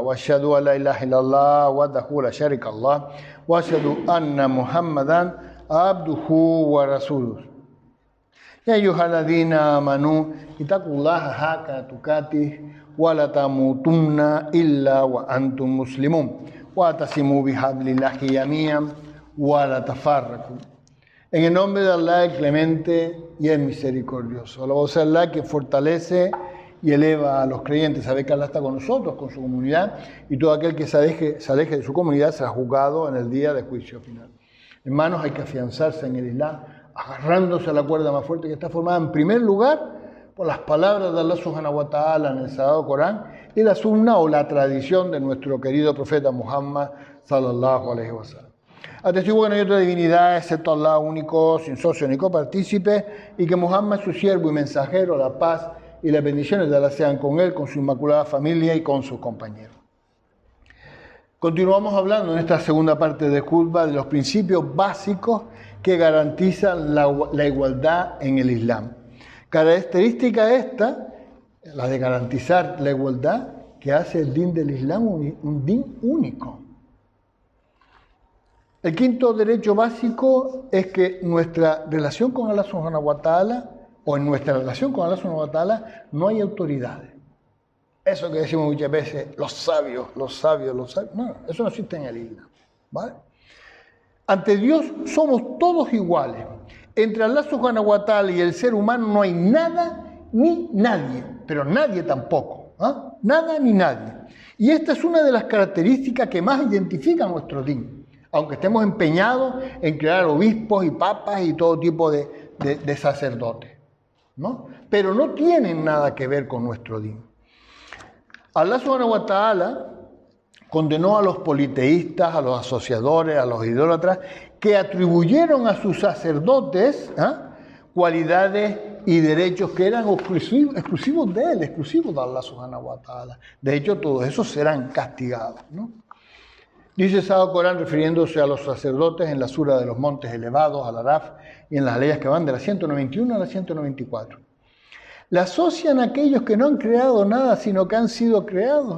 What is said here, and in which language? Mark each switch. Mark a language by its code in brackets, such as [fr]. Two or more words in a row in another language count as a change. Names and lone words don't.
[ar] وأشهد أن لا إله إلا الله وحده لا شريك له وأشهد أن محمدا عبده ورسوله. يا أيها الذين آمنوا اتقوا الله حق تقاته ولا تموتن إلا وأنتم مسلمون. وَاعْتَصِمُوا بِحَبْلِ اللَّهِ جَمِيعًا وَلَا تَفَرَّقُوا. [es] En el nombre de Allah, el clemente y el misericordioso. Alabado sea Allah que fortalece y eleva a los creyentes. Sabe que Allah está con nosotros, con su comunidad, y todo aquel que se aleje de su comunidad será juzgado en el día de juicio final. Hermanos, hay que afianzarse en el Islam, agarrándose a la cuerda más fuerte que está formada en primer lugar por las palabras de [ar] الله سبحانه وتعالى [es] en el Sagrado Corán y la sunna o la tradición de nuestro querido profeta Muhammad [ar] صلى الله عليه وسلم. [es] Atestigo que no hay otra divinidad excepto Allah único, sin socio ni copartícipe, y que Muhammad es su siervo y mensajero, la paz y las bendiciones de Allah sean con él, con su inmaculada familia y con sus compañeros. Continuamos hablando en esta segunda parte de Khutbah de los principios básicos que garantizan la igualdad en el Islam. Característica esta, la de garantizar la igualdad, que hace el din del Islam un din único. El quinto derecho básico es que nuestra relación con [ar] الله سبحانه وتعالى, [es] o en nuestra relación con [ar] الله سبحانه وتعالى, [es] no hay autoridades. Eso que decimos muchas veces, los sabios, no, eso no existe en el Islam, ¿vale? Ante Dios somos todos iguales. Entre [ar] الله سبحانه وتعالى [es] y el ser humano no hay nada ni nadie, pero nadie tampoco, ¿eh? Nada ni nadie. Y esta es una de las características que más identifican nuestro din, aunque estemos empeñados en crear obispos y papas y todo tipo de sacerdotes, ¿no? Pero no tienen nada que ver con nuestro din. [ar] الله سبحانه وتعالى [es] condenó a los politeístas, a los asociadores, a los idólatras, que atribuyeron a sus sacerdotes cualidades y derechos que eran exclusivos de él, exclusivos de [ar] الله سبحانه وتعالى. [es] De hecho, todos esos serán castigados, ¿no? Dice el Sagrado Corán, refiriéndose a los sacerdotes en la sura de los montes elevados, al Araf, y en las leyes que van de la 191 a la 194. Le asocian a aquellos que no han creado nada, sino que han sido creados.